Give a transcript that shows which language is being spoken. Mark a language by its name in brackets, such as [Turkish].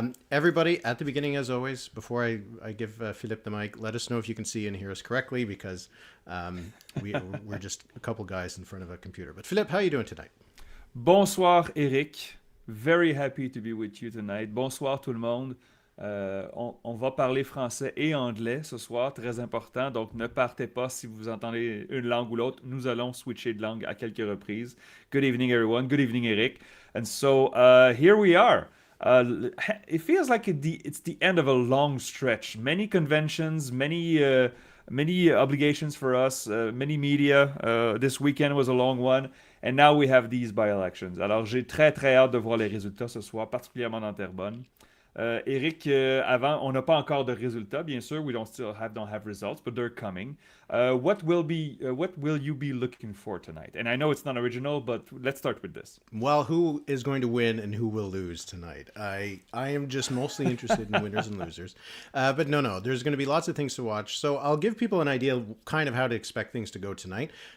[English] Everybody, at the beginning, as always, before I give Philippe the mic, let us know if you can see and hear us correctly, because we're just a couple guys in front of a computer. But Philippe, how are you doing tonight? [French] Bonsoir, Éric. [English] Very happy to be with you tonight. [French] Bonsoir tout le monde. On va parler français et anglais ce soir, très important. Donc, ne partez pas si vous entendez une langue ou l'autre. Nous allons switcher de langue à quelques reprises. [English] Good evening, everyone. Good evening, Éric. And so, here we are. It feels like it's the end of a long stretch. Many conventions, many obligations for us, many media. This weekend was a long one. And now we have these by-elections. [French] Alors, j'ai très, très hâte de voir les résultats ce soir, particulièrement dans Terrebonne. Éric, avant, on n'a pas encore de résultats, bien sûr. [English] We don't have results, but they're coming. What will you be looking for tonight? And I know it's not original, but let's start with this. Well, who is going to win and who will lose tonight? I am just mostly interested in winners and losers. But no, there's going to be lots of things to watch. So I'll give people an idea of kind of how to expect things to go tonight.